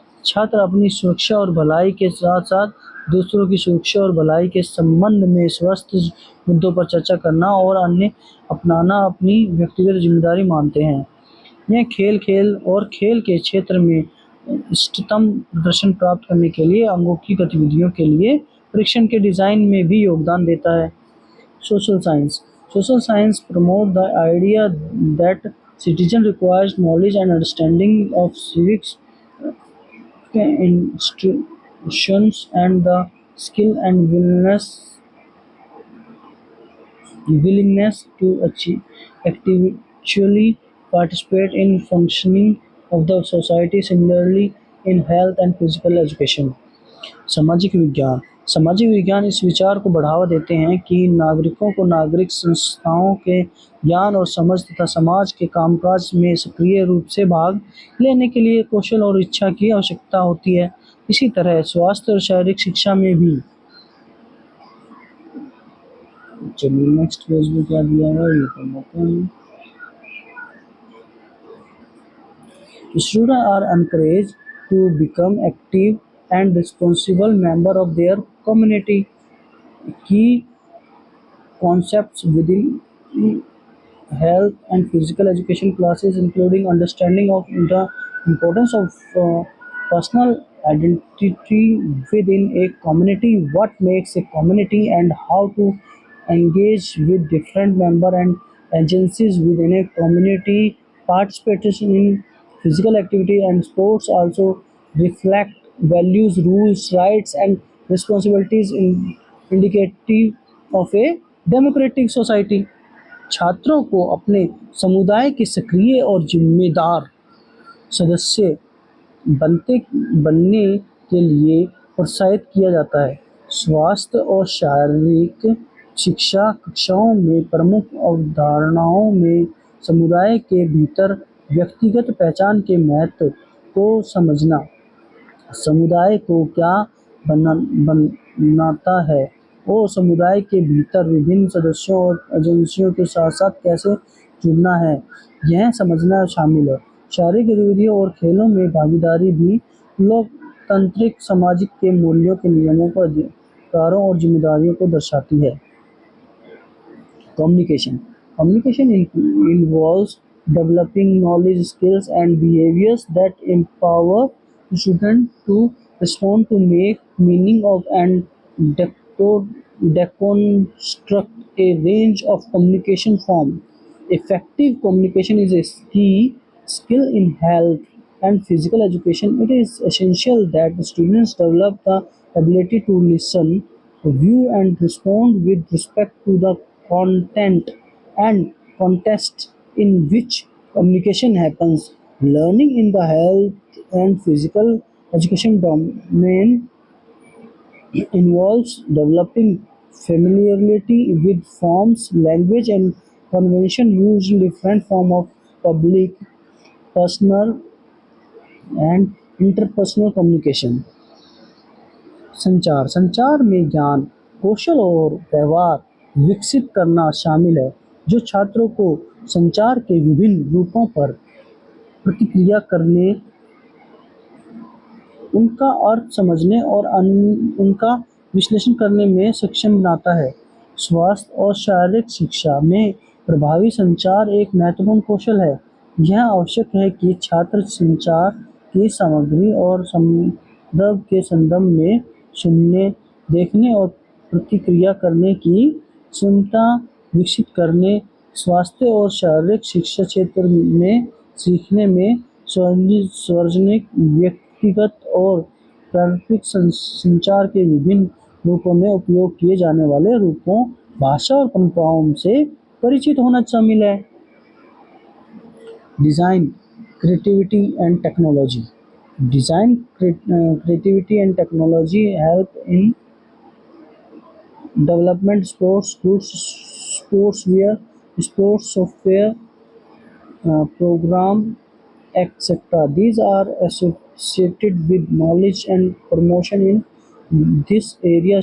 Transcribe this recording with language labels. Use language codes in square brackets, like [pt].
[hi] छात्र अपनी सुरक्षा और भलाई के साथ-साथ दूसरों की सुरक्षा और भलाई के संबंध में स्वास्थ्य मुद्दों पर चर्चा करना और अन्य अपनाना अपनी व्यक्तिगत जिम्मेदारी मानते हैं। यह खेल के क्षेत्र में इष्टतम प्रदर्शन प्राप्त करने के लिए अंगों की गतिविधियों के लिए परीक्षण के डिज़ाइन में भी योगदान देता है। [en] Social science promote the idea that citizen requires knowledge and understanding of civics, institutions, and the skill and willingness to actually participate in functioning of the society. Similarly, in health and physical education. [hi] सामाजिक विज्ञान इस विचार को बढ़ावा देते हैं कि नागरिकों को नागरिक संस्थाओं के ज्ञान और समझ तथा समाज के कामकाज में सक्रिय रूप से भाग लेने के लिए कौशल और इच्छा की आवश्यकता होती है। इसी तरह स्वास्थ्य और शारीरिक शिक्षा में भी। चलिए नेक्स्ट पेज में क्या दिया है ये पढ़ लेते हैं। [en] Students are encouraged to become active and responsible member of their community. Key concepts within health and physical education classes, including understanding of the importance of personal identity within a community, what makes a community, and how to engage with different member and agencies within a community. Participation in physical activity and sports also reflect values, rules, rights, and responsibilities indicative of a democratic society. [hi] छात्रों को अपने समुदाय के सक्रिय और जिम्मेदार सदस्य बनने के लिए प्रोत्साहित किया जाता है। स्वास्थ्य और शारीरिक शिक्षा कक्षाओं में प्रमुख अवधारणाओं में समुदाय के भीतर व्यक्तिगत पहचान के महत्व को समझना, समुदाय को क्या बनाता है और समुदाय के भीतर विभिन्न सदस्यों और एजेंसियों के साथ साथ कैसे जुड़ना है, यह समझना शामिल है। शारीरिक गतिविधियों और खेलों में भागीदारी भी लोकतांत्रिक सामाजिक के मूल्यों के नियमों को अधिकारों और जिम्मेदारियों को दर्शाती है। [en] Communication. Communication involves developing knowledge, skills, and behaviors that empower students to respond to make meaning of and deco- deconstruct a range of communication forms. Effective communication is a key skill in health and physical education. It is essential that students develop the ability to listen, view, and respond with respect to the content and context in which communication happens. Learning in the health and physical education domain involves developing familiarity with forms, language, and convention used in different forms of public, personal, and interpersonal communication. [hi] संचार संचार में ज्ञान, कौशल और व्यवहार विकसित करना शामिल है, जो छात्रों को संचार के विभिन्न रूपों पर प्रतिक्रिया करने, उनका अर्थ समझने और उनका विश्लेषण करने में सक्षम बनाता है। स्वास्थ्य और शारीरिक शिक्षा में प्रभावी संचार एक महत्वपूर्ण कौशल है। यह आवश्यक है कि छात्र संचार की सामग्री और संदर्भ के संदर्भ में सुनने, देखने और प्रतिक्रिया करने की क्षमता विकसित करने, स्वास्थ्य और शारीरिक शिक्षा क्षेत्र में सीखने में सार्वजनिक, व्यक्तिगत और पारंपरिक संचार के विभिन्न रूपों में उपयोग किए जाने वाले रूपों, भाषा और परंपराओं से परिचित होना शामिल है। [en] Design, creativity and technology. Design, creativity and technology help in development sports goods, sportswear, sports software, program, etc. These are associated with knowledge and promotion in this area.